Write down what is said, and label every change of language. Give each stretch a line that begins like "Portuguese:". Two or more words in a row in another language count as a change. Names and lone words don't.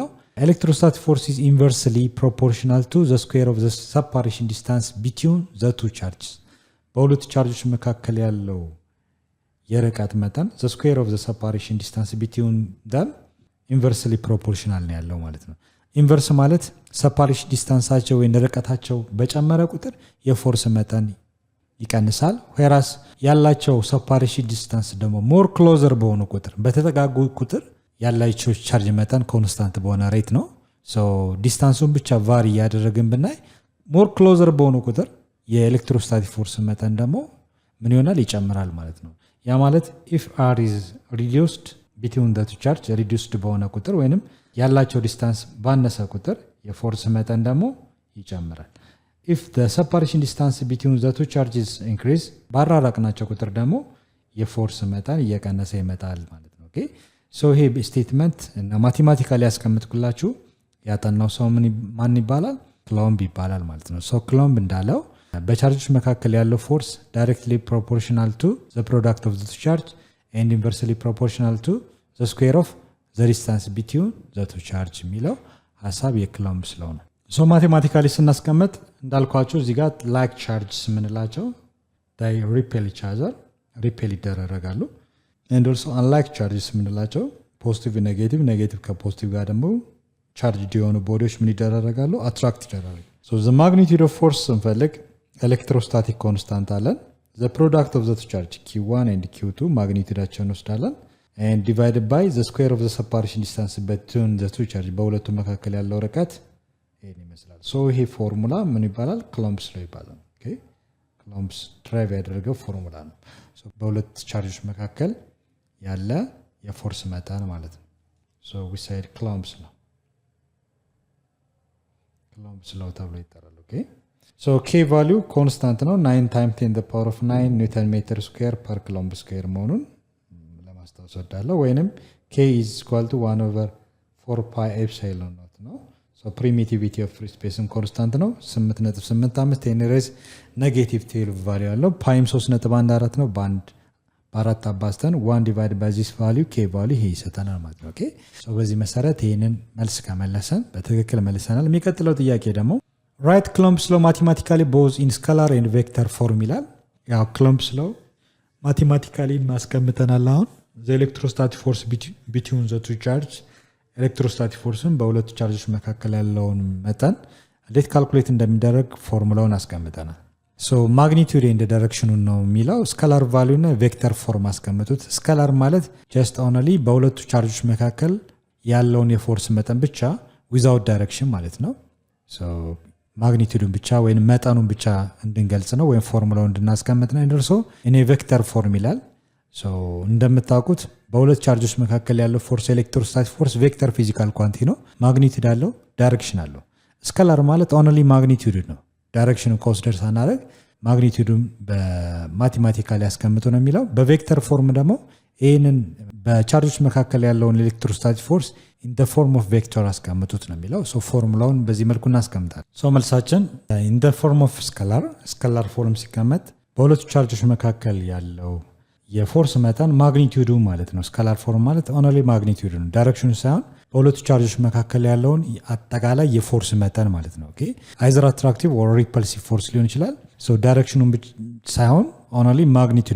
English: electrostatic force is inversely proportional to the square of the separation distance between the two charges።
Amharic: በሁለቱ ቻርጆች መካከል ያለው የርቀት መጠን
English: the square of the separation distance between them inversely proportional
Amharic: ነው ያለው ማለት ነው። ኢንቨርስ ማለት
English: separation distance
Amharic: አቸው ወይ ርቀታቸው በጨመረ ቁጥር የፎርስ መጠን ይቀንሳል። whereas ያላቸው separation distance ደግሞ
English: more closer
Amharic: በሆኑ ቁጥር በተጠጋጉ ቁጥር ያላቸው ቻርጅ መጠን ኮንስታንት በሆነ ሬት ነው። ዲስታንሱን ብቻ ቫሪ ያደረግን ብናይ
English: more closer
Amharic: በሆኑ ቁጥር የኤሌክትሮስታቲክ ፎርስ መጠን ደግሞ ምን ይሆናል? ይጨምራል ማለት ነው። ያ ማለት
English: if r is reduced between the two charges reduced
Amharic: በሆነ ቁጥር ወይንም ያላቸው ዲስታንስ ባነሰ ቁጥር የፎርስ መጠን ደግሞ ይጨምራል።
English: if the separation distance between the two charges increase
Amharic: ባራራቅናቸው ቁጥር ደግሞ የፎርስ መጠን እየቀነሰ ይመጣል ማለት ነው። ኦኬ ይሄ ስቴትመንት እና ማቴማቲካሊ ያስቀምጥኩላችሁ ያጠናው ሰው ማን ይባላል? Coulomb ይባላል ማለት ነው። Coulomb እንዳለው በቻርጆች መካከል ያለው ፎርስ
English: directly proportional to the product of the two charge and inversely proportional to the square of the distance between the two charge
Amharic: የሚለው ሐሳብ የCoulomb's law ነው። ማቴማቲካሊ ስናስቀምጥ እንዳልኳችሁ እዚህ ጋር
English: like charges
Amharic: ምንላቸው
English: they repel each other
Amharic: repel ይደረጋሉ።
English: and also unlike charges
Amharic: ምንላቸው ፖዚቲቭ ኔጌቲቭ ከፖዚቲቭ ጋር ደግሞ ቻርጅድ የሆኑ ቦዲዎች ምን ይደረጋሉ? አትራክት ይደረጋሉ።
English: the magnitude of force
Amharic: ስንፈልግ
English: electrostatic constant
Amharic: አለን።
English: the product of the two charge Q1 and Q2
Amharic: ማግኒቲዩዳቸውን ወስዳለን
English: and divided by the square of the separation distance between the two charges
Amharic: በሁለቱ መካከል ያለው ርቀት ይሄን ይመስላል so ይሄ ፎርሙላ ምን ይባላል Coulomb's law ይባላል okay Coulomb's ድራይቭ ያደረገው ፎርሙላ ነው so በሁለት ቻርጆች መካከል ያለ የፎርስ መጠን ማለት ነው
English: so we said Coulomb's law Coulomb's law
Amharic: ተብሎ ይጠራል
English: okay so k value constant ነው 9 times 10 the power of 9 newton meter square per coulomb square
Amharic: መሆኑን ለማስታወስ ወዳለሁ ወይንም
English: k is equal to 1 over 4 pi epsilon naught ነው so primitivity of free space constant ነው 8.85 10 raise negative 12 value
Amharic: አለው pi 3.14 ነው ባንድ በአራት አባዝተን
English: 1 divided by this value k value
Amharic: ይሄ ይሰጠናል ማለት ነው ኦኬ so በዚህ መሰረት ይሄንን መልስ ከመለሰን በትክክል መልሰናል የሚቀጥለው ጥያቄ ደግሞ
English: write Coulomb's law mathematically both in scalar and vector form
Amharic: ይላል ያው
English: Coulomb's law mathematically
Amharic: ማስቀምጠናል አሁን
English: the electrostatic force between the two charges electrostatic forceን
Amharic: በሁለቱ ቻርጆች መካከል ያለውን መጠን እንዴት ካልኩሌት እንደሚደረግ ፎርሙላውን አስቀምጠናል so
English: magnitude and direction
Amharic: ነው የሚለው
English: scalar value
Amharic: እና vector form አስቀምጡት scalar ማለት
English: just only
Amharic: በሁለቱ ቻርጆች መካከል ያለውን የፎርስ መጠን ብቻ
English: without direction
Amharic: ማለት ነው so ማግኒቲዩዱን ብቻ ወይንም መጠኑን ብቻ እንድንገልጽ ነው ወይም ፎርሙላውን እንድናስቀምጥ ነው እንደርሶ እኔ
English: vector form
Amharic: ይላል ሶ እንደምታውቁት በሁለት ቻርጆች መካከል ያለው ፎርስ ኤሌክትሮስታቲክ ፎርስ
English: vector physical quantity
Amharic: ነው ማግኒቲዩድ አለው ዳይሬክሽን አለው ስካላር ማለት
English: only magnitude
Amharic: ነው ዳይሬክሽኑን ኮንሲደር ሳናደርግ ማግኒቲዩዱን በማቴማቲካሊ ያስቀምጡ ነው የሚለው በቬክተር ፎርም ደግሞ ይሄንን በቻርጆች መካከል ያለውን ኤሌክትሮስታቲክ ፎርስ
English: in the form of vector
Amharic: አስቀምጡት ነው የሚለው ሶ ፎርሙላውን በዚህ መልኩ እናስቀምጣለን ሶ መልሳችን
English: in the form of scalar
Amharic: ፎርም ሲቀመጥ በሁለቱ ቻርጆች መካከል ያለው የፎርስ መጠን ማግኒቲዩዱ ማለት ነው
English: scalar form
Amharic: ማለት
English: only magnitude
Amharic: ነው ዳይሬክሽኑ ሳይሆን በሁለቱ ቻርጆች መካከል ያለውን አጠቃላይ የፎርስ መጠን ማለት ነው ኦኬ
English: either attractive or repulsive force
Amharic: ሊሆን ይችላል ሶ ዳይሬክሽኑን ሳይሆን
English: only magnitude